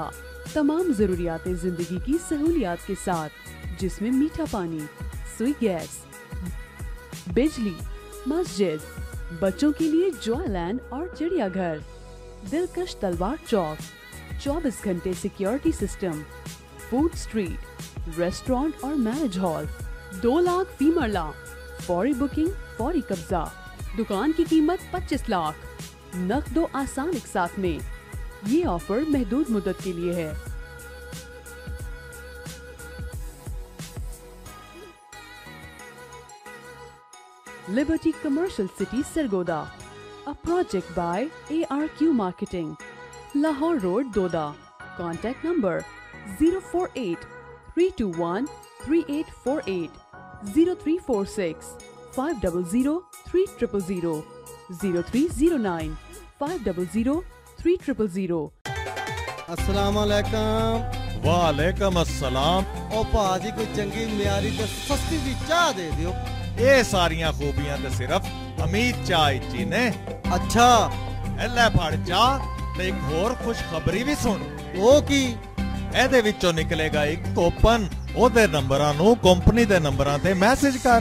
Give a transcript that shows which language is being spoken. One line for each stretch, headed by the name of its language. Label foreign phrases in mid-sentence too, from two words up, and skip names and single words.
Urdu: تمام ضروریات زندگی کی سہولیات کے ساتھ، جس میں میٹھا پانی، سوئی گیس، بجلی، مسجد، بچوں کے لیے جوائے لینڈ اور چڑیا گھر، دلکش تلوار چوک، 24 گھنٹے
English: security system, food street, restaurant
Urdu: اور
English: marriage hall,
Urdu: 2 لاکھ فی مرلہ، فوری بکنگ، فوری قبضہ. دکان کی قیمت 25 لاکھ۔ نقد دو آسان ایک ساتھ میں. یہ آفر محدود مدت کے لیے ہے.
English: Liberty Commercial City, Sargodha. A project by ARQ Marketing. Lahore Road, Doda. Contact number 048 321 3848 0346 500 3000 0309 500 3000।
Arabic: السلام عليكم. وعليكم السلام.
Punjabi: ਓ ਭਾਜੀ ਕੋਈ ਚੰਗੀ ਮਿਆਰੀ ਤੇ ਸਸਤੀ ਦੀ ਚਾਹ ਦੇ ਦਿਓ। ਇਹ ਸਾਰੀਆਂ ਖੂਬੀਆਂ ਤੇ ਸਿਰਫ ਅਮੀਤ ਚਾਹ ਜੀ ਨੇ। अच्छा ਇਹ ਲੈ ਫੜ ਚਾਹ ਤੇ ਇੱਕ ਹੋਰ ਖੁਸ਼ਖਬਰੀ ਵੀ ਸੁਣ। ਉਹ ਕੀ? ਇਹਦੇ ਵਿੱਚੋਂ ਨਿਕਲੇਗਾ ਇੱਕ ਕੋਪਨ। ਉਹਦੇ ਨੰਬਰਾਂ ਨੂੰ ਕੰਪਨੀ ਦੇ ਨੰਬਰਾਂ ਤੇ ਮੈਸੇਜ ਕਰ।